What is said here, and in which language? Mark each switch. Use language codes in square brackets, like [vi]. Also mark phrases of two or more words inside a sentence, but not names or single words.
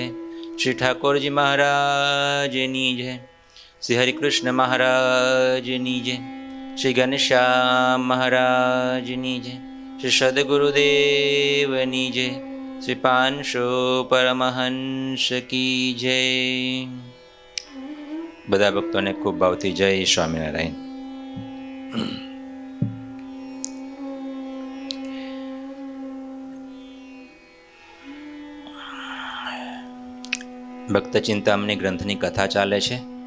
[gu] શ્રી ઠાકુરજી મહારાજની જય। શ્રી હરિકૃષ્ણ મહારાજની જય। શ્રી ઘનશ્યામ મહારાજની જય। શ્રી સદ્ગુરુદેવની જય। श्री पांशो [hi] परमहंस की जय। [gu] બધા ભક્તોને ખૂબ ભાવથી જય સ્વામિનારાયણ। ભક્ત ચિંતામણી ગ્રંથની કથા ચાલે છે।